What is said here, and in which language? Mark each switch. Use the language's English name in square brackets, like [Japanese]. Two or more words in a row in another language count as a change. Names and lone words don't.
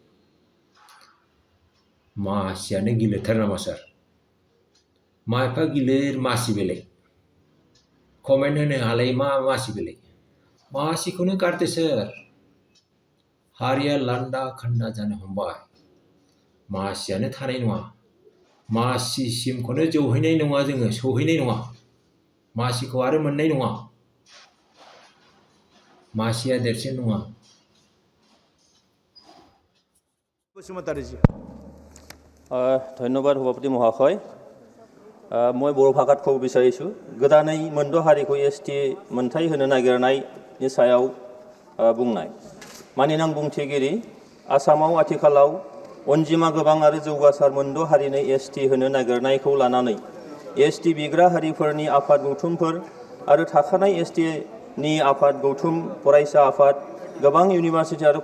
[Bodo] मासियानो गिलिरथार नामा सार मा एफा गिलिर मासि बेलाय कमेन्ट होनो हालाय मा मासि बेलाय मासिखौनो गारदो सोर हारिया लान्दा खान्दा जानो हमबाय मासियानो थानाय नङा मासिसिमखौनो जौहैनाय नङा जोङो सौहैनाय नङा मासिखौ आरो मोननाय नङा मासिया देरसिन नङा [Assamese] বসুমতাৰীজী ধন্যবাদ সভাপতি মহাশয় মই বড়ো ভাষাত ক'ব বিচাৰিছোঁ [Bodo] गोदानै मोनद' हारिखौ ST मोनथाय होनो नागिरनायनि सायाव बुंनाय मानिनां बुंथिगिरि आसामाव आथिखालाव अनजिमा गोबां आरो जौगासार मोनद' हारिनो ST होनो नागिरनायखौ लानानै ST बिग्रा हारिफोरनि आफाद गौथुमफोर आरो थाखानाय ST नि आफाद गौथुम फरायसा आफाद गोबां इउनिभार्सिटि आरो